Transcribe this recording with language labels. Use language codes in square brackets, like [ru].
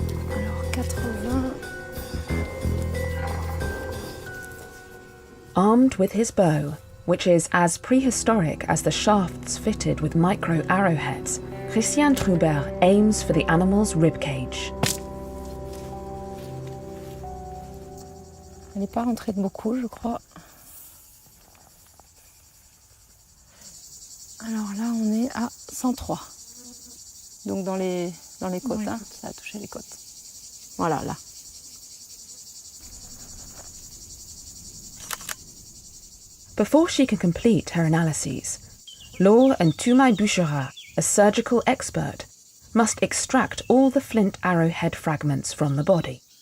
[fr] Alors 80. [en] Armed with his bow, which is as prehistoric as the shafts fitted with micro arrowheads, Christian Trubert aims for the animal's ribcage. [fr] Elle n'est pas rentrée de beaucoup, je crois. Alors là, on est à 103. Donc dans les côtes, oui. Ça a touché les côtes. Voilà, là. [en] Before she can complete her analyses, Laure and Toumai Bouchera, a surgical expert, must extract all the flint arrowhead fragments from the body.